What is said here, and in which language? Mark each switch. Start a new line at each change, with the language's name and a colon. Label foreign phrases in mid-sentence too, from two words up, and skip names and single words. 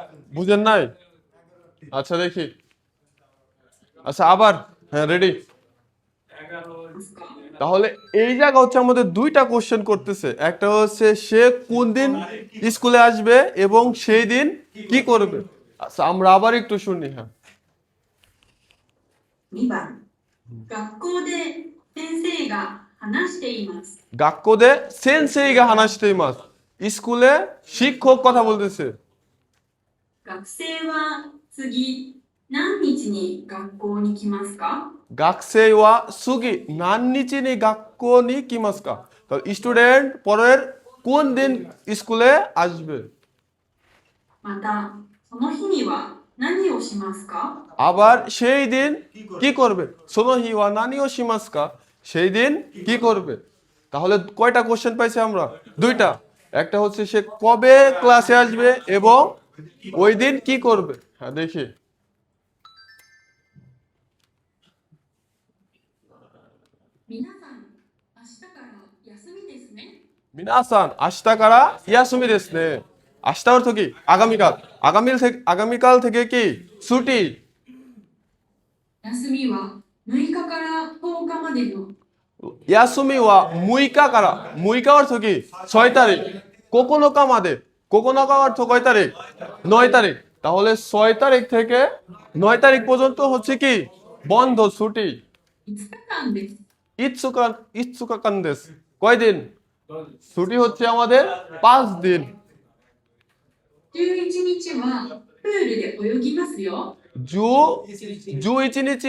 Bangla: বুঝেন নাই? আচ্ছা দেখি। আচ্ছা আবার, হ্যাঁ রেডি। তাহলে এই জায়গা হচ্ছে আমাদের দুইটা কোশ্চেন করতেছে, একটা হচ্ছে সে কোন দিন স্কুলে আসবে এবং সেই দিন কি করবে। আচ্ছা আমরা আবার একটু শুনি, হ্যাঁ।
Japanese: 2 番、学校で先生が話しています。学校で 先生が 話しています,
Bangla: স্কুলে শিক্ষক কথা বলতেছে।
Japanese: 学生は次何日に学校に来ますか？学生は 次 何日に 学校 に 来ますか,
Bangla: তাহলে স্টুডেন্ট পরের কোন দিন স্কুলে আসবে।
Japanese: また、その日には何をしますか？
Bangla: আবার সেই দিন কি করবে।
Japanese: その日は 何を しますか,
Bangla: সেই দিন কি করবে। তাহলে কয়টা কোশ্চেন পাইছি আমরা? দুইটা। একটা হচ্ছে সে কবে ক্লাসে আসবে এবং ওই দিন কি করবে। হ্যাঁ দেখি।
Japanese: 皆さん、明日から休みですね。皆さん 明日 から 休み です ね.
Bangla: আশটা অর্থ কি? আগামীকাল। আগামীকাল থেকে কি ছুটি।
Japanese: 休みは6日から10日までの休み は 六日 から,
Bangla: মুইকা অর্থ কি 6 তারিখ।
Japanese: 九日 まで,
Bangla: কোকোনোকা অর্থ কয় তারিখ? 9 তারিখ। তাহলে 6 তারিখ থেকে 9 তারিখ পর্যন্ত হচ্ছে কি বন্ধ, ছুটি।
Japanese: 5 日間です。五日間 です,
Bangla: কয় দিন? ছুটি হচ্ছে আমাদের 5 দিন।
Japanese: 11日はプールで泳ぎますよ。十 十一日